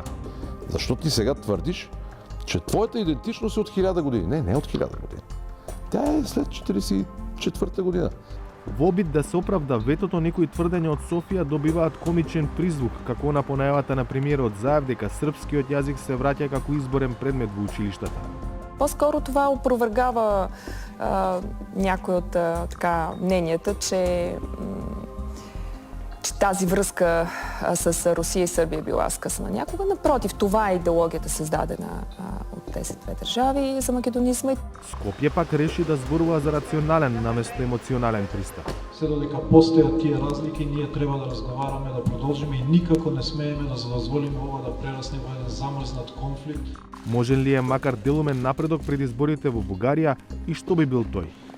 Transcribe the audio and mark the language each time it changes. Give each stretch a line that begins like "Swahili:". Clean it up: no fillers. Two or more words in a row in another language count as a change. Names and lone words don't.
Macedonian: Зашто ти сега тврдиш,
Bulgarian: че твоята идентичност е
Macedonian: од 1000 години?
Bulgarian: Не е од 1000 години. Тя е след 44 година.
Macedonian: Во обид да се оправда ветото, некои тврдења од Софија добиваат комичен призвук, како на понајавата на премиерот Заев дека српскиот јазик се враќа како изборен предмет во училиштата.
Bulgarian: По-скоро това опровергава някои от мненията, че тази връзка с Русия и Сърбия е била скъсана някога. Напротив, това е идеологията, създадена от тези две държави за македонизма.
Macedonian: Скопје пак реши да зборува за рационален наместо емоционален пристап. Се додека постојат тие разлики, ние треба да разговараме, да продолжиме и никако не смееме да дозволиме ова да прерасне во еден замрзнат конфликт. Можен ли е макар делумен напредок пред изборите во Бугарија и што би бил тој?